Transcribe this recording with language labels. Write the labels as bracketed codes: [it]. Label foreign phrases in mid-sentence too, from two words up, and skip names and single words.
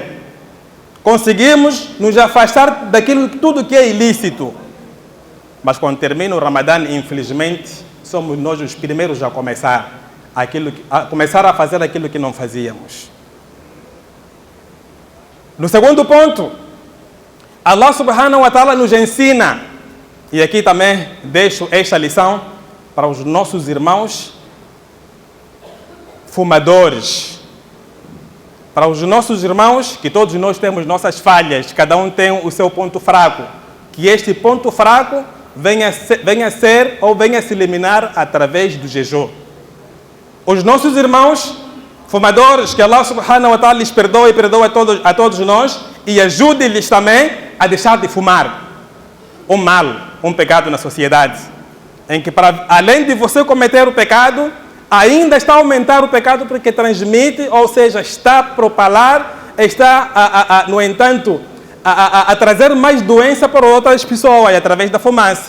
[pt] Conseguimos nos afastar daquilo, tudo que é ilícito. Mas quando termina o Ramadã, infelizmente, somos nós os primeiros a começar a fazer aquilo que não fazíamos. No segundo ponto, [ar] الله سبحانه وتعالى [pt] nos ensina, e aqui também deixo esta lição para os nossos irmãos fumadores, para os nossos irmãos, que todos nós temos nossas falhas, cada um tem o seu ponto fraco, que este ponto fraco venha a se eliminar através do jejum. Os nossos irmãos fumadores, que [ar] الله سبحانه وتعالى [pt] lhes perdoe e perdoe a todos nós, e ajude-lhes também a deixar de fumar. Um mal, um pecado na sociedade, em que além de você cometer o pecado, ainda está a aumentar o pecado porque transmite, ou seja, está a propalar, está, no entanto, a trazer mais doença para outras pessoas através da fumaça.